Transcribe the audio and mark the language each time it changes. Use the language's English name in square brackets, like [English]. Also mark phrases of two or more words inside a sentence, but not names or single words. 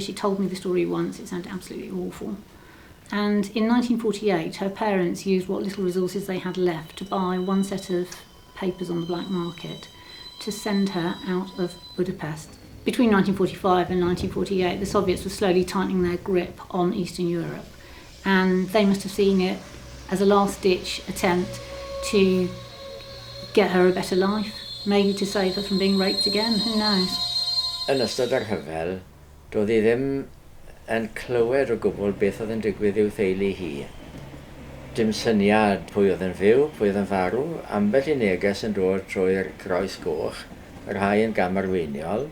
[English] She told me the story once. It sounded absolutely awful. And in 1948, her parents used what little resources they had left to buy one set of papers on the black market to send her out of Budapest. Between 1945 and 1948, the Soviets were slowly tightening their grip on Eastern Europe, and they must have seen it as a last-ditch attempt to get her a better life, maybe to save her from being raped again, who knows. [Welsh] Yn ystod yr rhyfel, doedd hi ddim yn clywed o gwbl beth oedd yn digwydd i'w theulu hi. Dim syniad pwy oedd yn fyw, pwy oedd yn farw, ambell i neges yn dod trwy'r croes goch, yr rhai yn gamarweiniol.